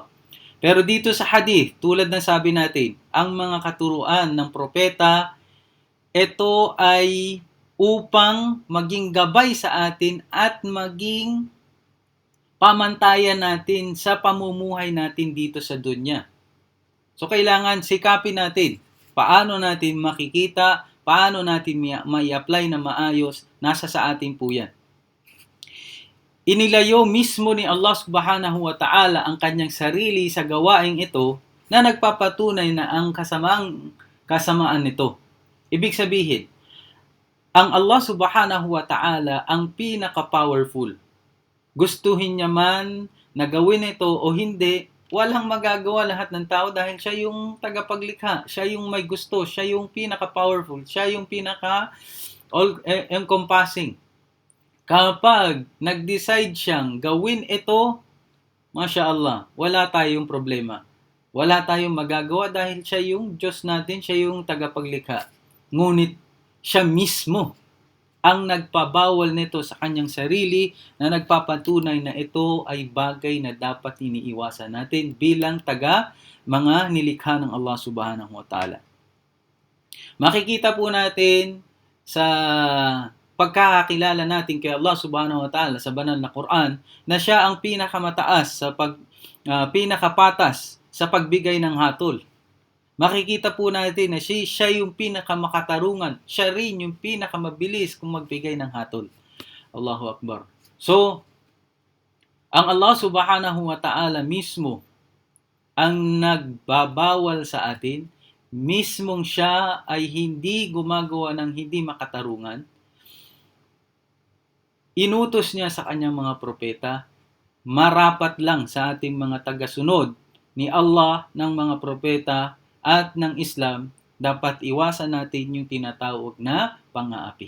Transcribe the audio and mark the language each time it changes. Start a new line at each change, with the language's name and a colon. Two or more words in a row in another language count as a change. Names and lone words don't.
Filipino: Pero dito sa hadith, tulad ng sabi natin, ang mga katuruan ng propeta, ito ay upang maging gabay sa atin at maging pamantayan natin sa pamumuhay natin dito sa dunya. So kailangan sikapin natin paano natin makikita, paano natin mai-apply na maayos, nasa sa atin po yan. Inilayo mismo ni Allah
Arabic: سبحانه وتعالى
Filipino: ang kanyang sarili sa gawaing ito na nagpapatunay na ang kasamaan nito. Ibig sabihin, ang Allah
Arabic: سبحانه وتعالى
Filipino: ang pinaka-powerful. Gustuhin niya man na gawin ito o hindi, walang magagawa lahat ng tao dahil siya yung tagapaglikha, siya yung may gusto, siya yung pinaka-powerful, siya yung pinaka-encompassing. Kapag nag-decide siyang gawin ito,
Arabic: ما شاء الله,
Filipino: wala tayong problema. Wala tayong magagawa dahil siya yung Diyos natin, siya yung tagapaglikha. Ngunit siya mismo ang nagpabawal nito sa kanyang sarili na nagpapatunay na ito ay bagay na dapat iniiwasan natin bilang mga nilikha ng Allah
Arabic: سبحانه وتعالى.
Filipino: Makikita po natin sa pagkakakilala natin kay Allah
Arabic: سبحانه وتعالى
Filipino: sa banal na Quran na siya ang pinakamataas pinakapatas sa pagbigay ng hatol. Makikita po natin na siya yung pinakamakatarungan, siya rin yung pinakamabilis kung magbigay ng hatol.
Arabic: الله أكبر.
Filipino: So, ang Allah
Arabic: سبحانه وتعالى
Filipino: mismo ang nagbabawal sa atin, mismong siya ay hindi gumagawa ng hindi makatarungan. Inutos niya sa kanyang mga propeta, marapat lang sa ating mga tagasunod ni Allah ng mga propeta at ng Islam, dapat iwasan natin yung tinatawag na pang-aapi.